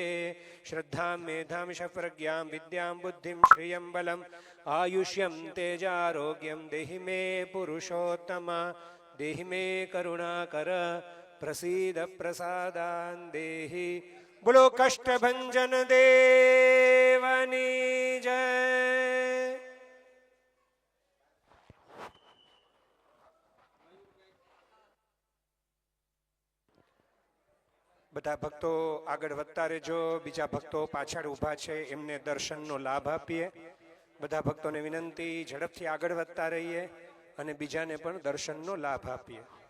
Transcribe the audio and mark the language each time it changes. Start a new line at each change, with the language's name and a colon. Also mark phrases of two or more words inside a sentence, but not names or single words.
Sanskrit: श्रद्धां मेधां शप्रज्ञां विद्यां बुद्धिं श्रियं बलम् आयुष्यं तेजारोग्यं देहि मे पुरुषोत्तम। देहि मे करुणाकर प्रसीद प्रसादान् देहि।
Gujarati: બોલો કષ્ટભંજન દેવની જય। બધા ભક્તો આગળ વધતા રહેજો. બીજા ભક્તો પાછળ ઊભા છે એમને દર્શનનો લાભ આપીએ. બધા ભક્તોને વિનંતી ઝડપથી આગળ વધતા રહીએ અને બીજાને પણ દર્શનનો લાભ આપીએ.